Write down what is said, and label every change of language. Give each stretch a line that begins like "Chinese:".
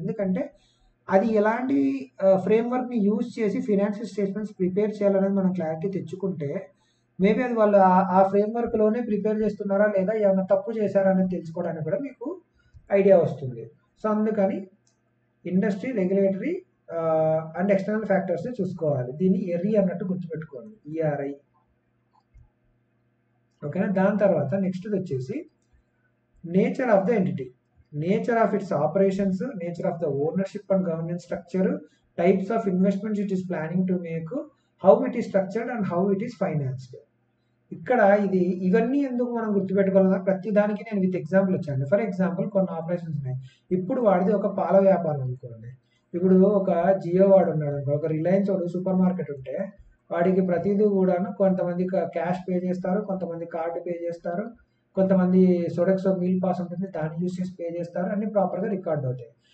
Telugu: ఎందుకంటే అది ఎలాంటి ఫ్రేమ్వర్క్ని యూజ్ చేసి ఫినాన్షియల్ స్టేట్మెంట్స్ ప్రిపేర్ చేయాలనేది మనం క్లారిటీ తెచ్చుకుంటే మేబీ అది వాళ్ళు ఆ ఫ్రేమ్వర్క్లోనే ప్రిపేర్ చేస్తున్నారా లేదా ఏమైనా తప్పు చేశారా అనేది తెలుసుకోవడానికి కూడా మీకు ఐడియా వస్తుంది. సో అందుకని ఇండస్ట్రీ, రెగ్యులేటరీ అండ్ ఎక్స్టర్నల్ ఫ్యాక్టర్స్ని చూసుకోవాలి. దీన్ని ఎర్రీ అన్నట్టు గుర్తుపెట్టుకోండి, ఈఆర్ఐ. ఓకేనా? దాని తర్వాత నెక్స్ట్ వచ్చేసి
English: Nature of the entity, nature of its operations, nature of the ownership and governance structure, types of investments it is planning to make, how it is structured and how it is financed.
Telugu: ఇక్కడ ఇవన్నీ ఎందుకు మనం గుర్తుపెట్టుకోవాలన్నా ప్రతి దానికి నేను with example వచ్చాను. For example కొన్ని operations ఉన్నాయి. ఇప్పుడు వాడిది ఒక పాల వ్యాపారం అనుకోండి, ఇప్పుడు ఒక జియో వాడు ఉన్నాడు అనుకో, ఒక రిలయన్స్ వాడు సూపర్ మార్కెట్ ఉంటే వాడికి ప్రతిదీ కూడాను కొంతమంది క్యాష్ పే చేస్తారు, కొంతమంది కార్డు పే చేస్తారు, కొంతమంది సోడెక్సో మీల్ పాస్ ఉంటుంది దాన్ని యూస్ చేసి పే చేస్తారు, అన్ని ప్రాపర్గా రికార్డ్ అవుతాయి.